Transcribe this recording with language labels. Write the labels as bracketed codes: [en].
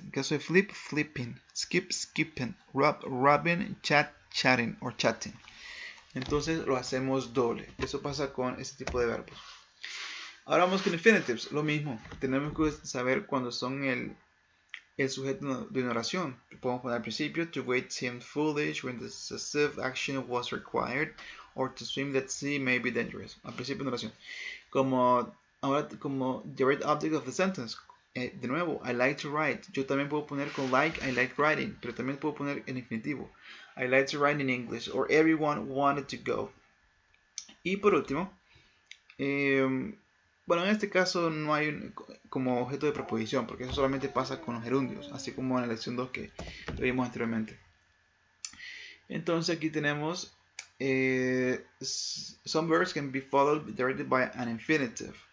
[es] En el caso de flip, flipping, skip, skipping, rub, rubbing, chat, chatting o chatting. Entonces lo hacemos doble. Eso pasa con este tipo de verbos. Ahora vamos con infinitives. Lo mismo. Tenemos que saber cuándo son el sujeto de una oración. Podemos poner al principio: [en] to wait seemed foolish when decisive action was required, or to swim at sea may be dangerous. [es] Al principio de una oración. Ahora como [en] direct object of the sentence. [es] De nuevo, [en] I like to write. [es] Yo también puedo poner con like, [en] I like writing, [es] pero también puedo poner en infinitivo. [en] I like to write in English, or everyone wanted to go. [es] Y por último, bueno, en este caso no hay como objeto de preposición, porque eso solamente pasa con los gerundios, así como en la lección 2 que lo vimos anteriormente. Entonces aquí tenemos [en] some verbs can be followed directly by an infinitive.